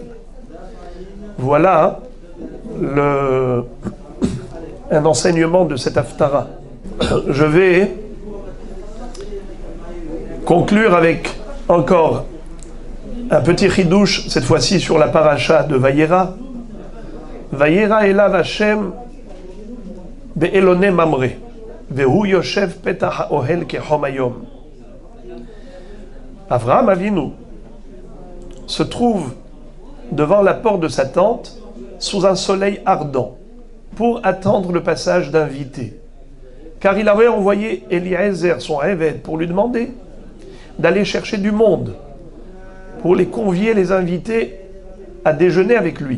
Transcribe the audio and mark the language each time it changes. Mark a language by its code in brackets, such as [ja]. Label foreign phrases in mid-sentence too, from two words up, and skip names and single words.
[fr] Voilà un enseignement de cette Haftara. Je vais conclure avec encore Un petit chidouche, cette fois-ci sur la paracha de Vayera. [he] וירא אליו השם באלוני ממרא, והוא ישב פתח האהל כחם היום. [fr] Avraham Avinu se trouve devant la porte de sa tente sous un soleil ardent pour attendre le passage d'invités. Car il avait envoyé Eliezer, son évêque, pour lui demander d'aller chercher du monde, pour les convier, les inviter à déjeuner avec lui.